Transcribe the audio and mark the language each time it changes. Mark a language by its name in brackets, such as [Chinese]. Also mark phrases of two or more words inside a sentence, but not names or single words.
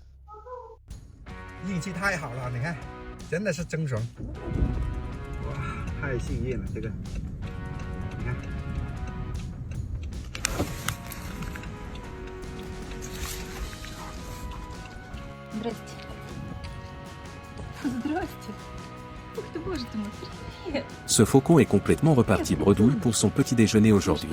[Chinese] 运气太好了，你看，真的是真爽。哇，太幸运了，这个，你看。 [Russian] Здрасте. Здрасте. Ух ты, боже ты мой, привет. [French] Ce faucon est complètement reparti bredouille pour son petit déjeuner aujourd'hui.